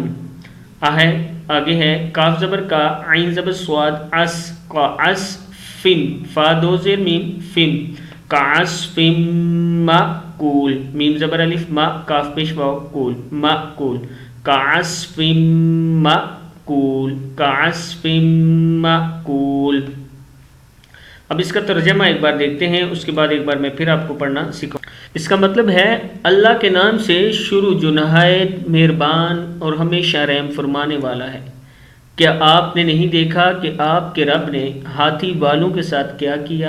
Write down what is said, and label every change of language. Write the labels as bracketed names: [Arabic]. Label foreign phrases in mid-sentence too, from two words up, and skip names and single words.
[Urdu] آگے ہے کاف زبر کا، عین زبر سواد، عس، قعس فم، فا دو زیر میم، فم، [Arabic] کعصف مأکول، [Urdu] میم زبر الف ما، کاف پیش واو، کول، مأکول، [Arabic] کعصف مأکول، کعصف مأکول۔ [Urdu] اب اس کا ترجمہ ایک بار دیکھتے ہیں، اس کے بعد ایک بار میں پھر آپ کو پڑھنا سکھاؤں۔ اس کا مطلب ہے اللہ کے نام سے شروع جو نہایت مہربان اور ہمیشہ رحم فرمانے والا ہے۔ کیا آپ نے نہیں دیکھا کہ آپ کے رب نے ہاتھی والوں کے ساتھ کیا کیا؟